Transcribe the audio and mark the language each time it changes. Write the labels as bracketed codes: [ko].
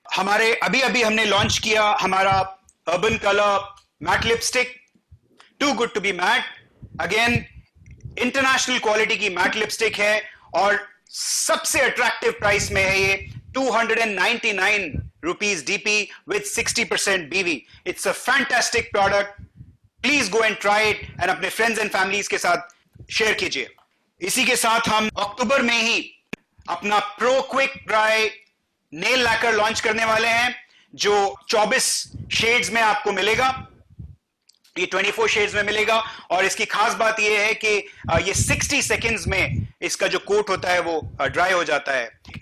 [hi] हमारे अभी हमने लॉन्च किया हमारा urban colour matte lipstick, to good to be mat. Again international quality की मैट लिपस्टिक है और सबसे अट्रैक्टिव प्राइस में है ये 299 [en] rupees DP with 60% BV. It's a fantastic product. Please go and try it and [hi] अपने friends and families के साथ शेयर कीजिए। इसी के साथ हम अक्टूबर में ही अपना pro quick dry nail lacquer launch करने वाले हैं जो 24 शेड्स में आपको मिलेगा। ये 24 शेड्स में मिलेगा और इसकी खास बात ये है कि ये 60 सेकेंड्स में इसका जो कोट होता है वो ड्राई हो जाता है।